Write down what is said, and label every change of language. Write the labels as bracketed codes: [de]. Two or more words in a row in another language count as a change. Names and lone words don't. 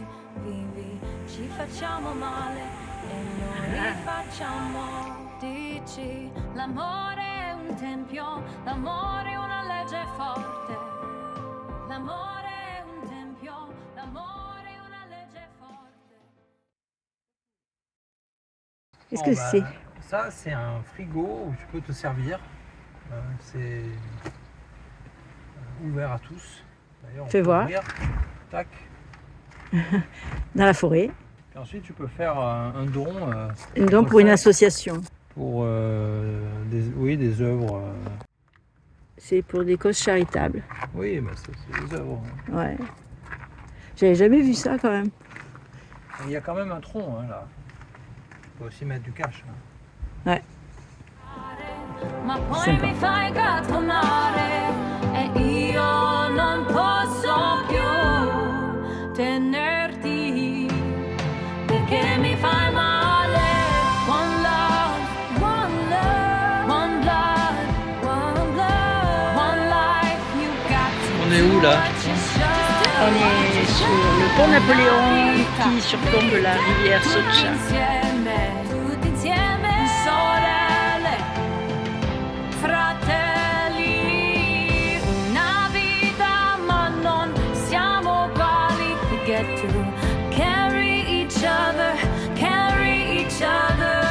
[it] Vivi, ci facciamo male e non rifacciamo. Dici, l'amore è un tempio, l'amore è una legge forte. L'amore è un tempio, l'amore è una legge forte. [fr] Qu'est-ce que c'est? Ça, c'est un frigo où tu peux te servir. C'est ouvert à tous. D'ailleurs, on Fais peut voir. ouvrir. Tac. Dans la forêt. Puis ensuite, tu peux faire un don. Un don pour une association. Pour des œuvres. C'est pour des causes charitables. Oui, bah, c'est des œuvres. Ouais. J'avais jamais vu ça quand même. Il y a quand même un tronc là. Tu peux aussi mettre du cash. Ouais. [it] Ma poi [fr] Sympa. [it] mi fai gattonare e io non posso più tenerti perché mi fai male. [en] One love, one love, one blood, one blood, one life. You got to [fr] On est où, là? [en] do what you should. [fr] On est sur le pont Napoléon qui surplombe la rivière [it] Tutti [fr] Socha. [it] insieme, sorelle, fratelli, una vita ma non siamo uguali. [en] We get to carry each other, carry each other.